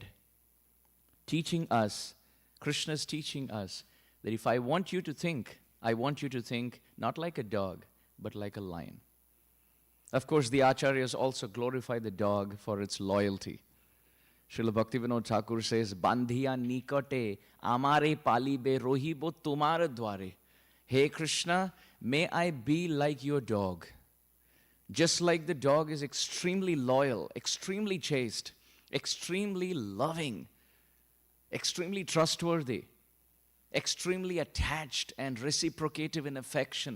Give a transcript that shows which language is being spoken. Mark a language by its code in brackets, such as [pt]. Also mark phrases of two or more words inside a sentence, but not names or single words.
[en] Teaching us, Krishna's teaching us, that if I want you to think, I want you to think not like a dog, but like a lion. Of course, the Acharyas also glorify the dog for its loyalty. Srila Bhaktivinoda Thakur says, [bn] বান্ধিয়া নিকটে আমারে পালিবে রহিব তোমার দ্বারে. [en] Hey Krishna, may I be like your dog. Just like the dog is extremely loyal, extremely chaste, extremely loving extremely trustworthy, extremely attached and reciprocative in affection.